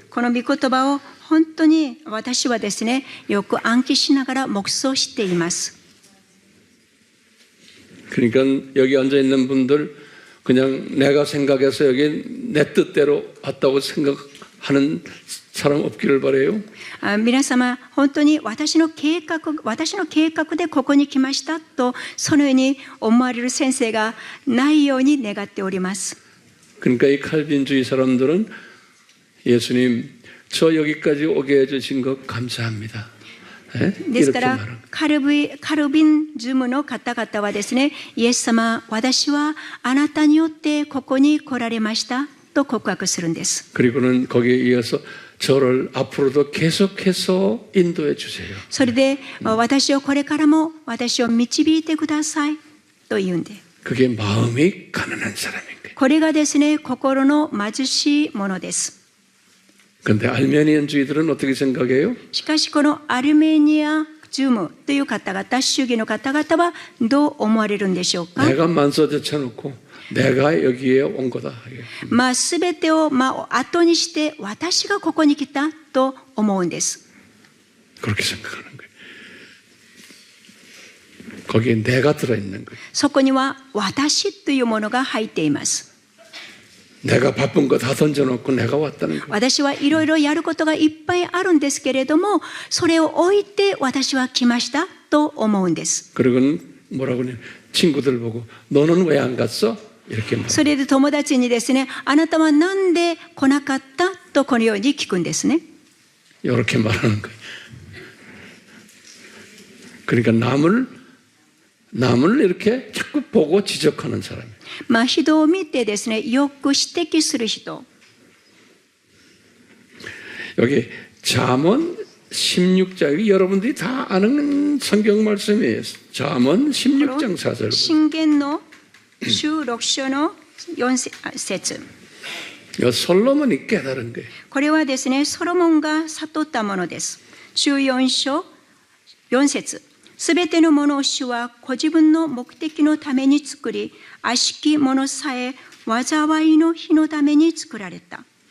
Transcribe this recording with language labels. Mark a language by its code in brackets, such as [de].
[ja] この御言葉を本当に私はですね、よく暗記しながら黙想しています。 [ko] 그러니까 여기 앉아 있는 분들 그냥 내가 생각해서 여기 내 뜻대로 왔다고 생각하는 사람 없기를 바라요. [ja] 皆様、本当に私の計画でここに来ましたと、そのように思われる先生がないように願っております。 [ko] 그러니까 이 칼빈주의 사람들은 예수님 저 여기까지 오게 해주신 것 감사합니다. 네? [ja] ですから [ko] 말하는 [ja] カルビンズムの方々はですね、イエス様、私はあなたによってここに来られましたと告白するんです。 [ko] 그리고는 거기에 이어서 저를 앞으로도 계속해서 인도해 주세요. [ja] それで私をこれからも私を導いてくださいと言うんで、 [ko] 그게 마음이 가난한 사람인 거예요. [ja] これがですね、心の貧しいものです。 [ko] 그런데 알메니안주의들은 어떻게 생각해요? [ja] しかしこのアルメニアジュムという方々、主義の方々はどう思われるんでしょうか？ [ko] 내가 만서 제쳐놓고 내가 여기에 온 거다. [ja] すべてを後にして私がここに来たと思うんです。 [ko] 그렇게 생각하는 거예요. 거기에 내가 들어있는 거예요. [ja] そこには私というものが入っています。 [ko] 내가 바쁜 거 다 던져놓고 내가 왔다는 거예요. [ja] 私はいろいろやることがいっぱいあるんですけれども、それを置いて私は来ましたと思うんです。 [ko] 그리고는 뭐라고 그래요? 친구들 보고 너는 왜 안 갔어? 이렇게 말해요. [ja] それで友達にですね、あなたはなんで来なかったとこのように聞くんですね。 [ko] 이렇게 말하는 거예요. 그러니까 남을 이렇게 자꾸 보고 지적하는 사람이에요. [ja] 人を見てですね、よく指摘する人。 [ko] 여기 잠언 16장, 여러분들이 다 아는 성경 말씀이에요. 잠언 16장 4절. [ja] 箴言の16章の4節。 [ko] 솔로몬이 깨달은 거예요. [ja] これはですね、ソロモンが悟ったものです。14章4節。すべてのものを主はご自分の目的のために作り、悪しきものさえ災いの日のために作られた。